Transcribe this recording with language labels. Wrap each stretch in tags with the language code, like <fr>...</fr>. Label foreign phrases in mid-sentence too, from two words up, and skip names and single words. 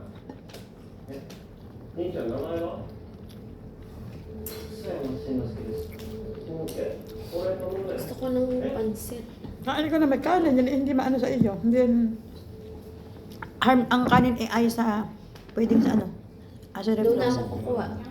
<ja>兄ちゃん、名前は？須山慎之介です。これと飲んだよ。</ja> <tl>Gusto ko ng pansit. Kain ko na may kanin, hindi maano sa iyo. Hindi yan, ang kanin ay sa, pwedeng sa ano, sa Doon na reflux. ako kukuha.</tl>